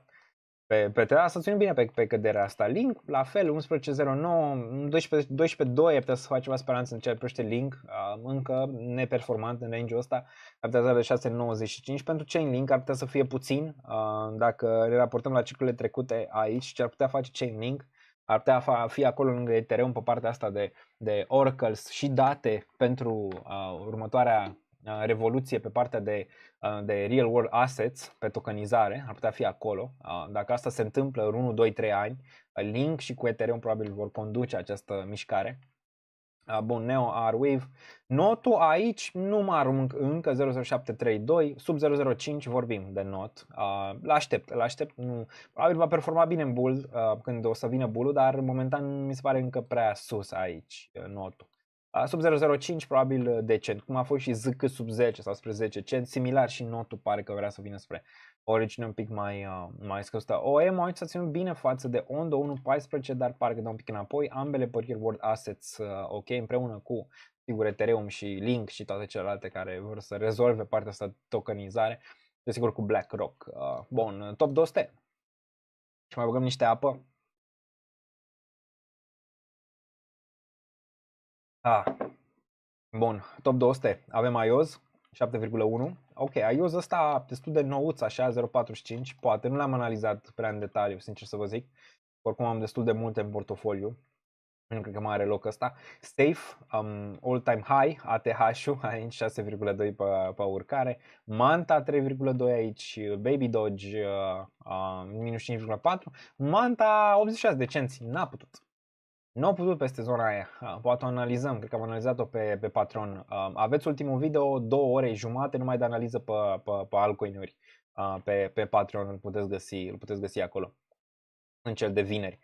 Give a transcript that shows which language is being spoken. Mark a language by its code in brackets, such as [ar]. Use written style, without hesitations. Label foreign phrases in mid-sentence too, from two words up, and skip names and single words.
[ro] Pe Teta s-a ținut bine pe căderea asta. Link, la fel, 11.09, 12.2, ai putea să faci ceva speranță în ceea ce privește Link, încă neperformant în range-ul ăsta, capitalizarea de 6.95. Pentru Chainlink ar putea să fie puțin, dacă ne raportăm la ciclurile trecute aici, ce ar putea face Chainlink, ar putea fi acolo lângă Ethereum pe partea asta de oracles și date pentru următoarea revoluție pe partea de [en] real world assets, [ro] pe tokenizare, ar putea fi acolo. Dacă asta se întâmplă în 1, 2, 3 ani, Link și cu Ethereum probabil vor conduce această mișcare. Bun, Neo, R-Wave. Notul aici nu mă arunc încă 00732, sub 005 vorbim de not. L-aștept, nu, probabil va performa bine în bull când o să vină bull-ul, dar momentan mi se pare încă prea sus aici notul. Sub 0,05 probabil decent, cum a fost și ZK sub 10 sau spre 10 cenți, similar și notul pare că vrea să vină spre origine un pic mai scăzută. OM aici s-a ținut bine față de Ondo 1.14, dar parcă dă un pic înapoi, ambele pe [en] real world assets [ro] ok, împreună cu sigur Ethereum și Link și toate celelalte care vor să rezolve partea asta de tokenizare, desigur cu BlackRock. Bun, top 200 și mai băgăm niște apă. Bun, top 200, avem IOS 7,1. Ok, IOS ăsta destul de nouț, așa, 0,45, poate, nu l-am analizat prea în detaliu, sincer să vă zic. Oricum am destul de multe în portofoliu, nu cred că mai are loc ăsta. [en] Safe, all-time high, [ro] ATH-ul, aici 6,2 pe urcare. Manta 3,2 aici, Baby Doge minus 5,4. Manta 86 de cenți, n-a putut. Nu au putut peste zona aia, poate o analizăm, cred că am analizat-o pe Patreon. Aveți ultimul video, 2 ore jumate numai de analiză pe altcoin-uri pe Patreon, îl puteți găsi acolo, în cel de vineri.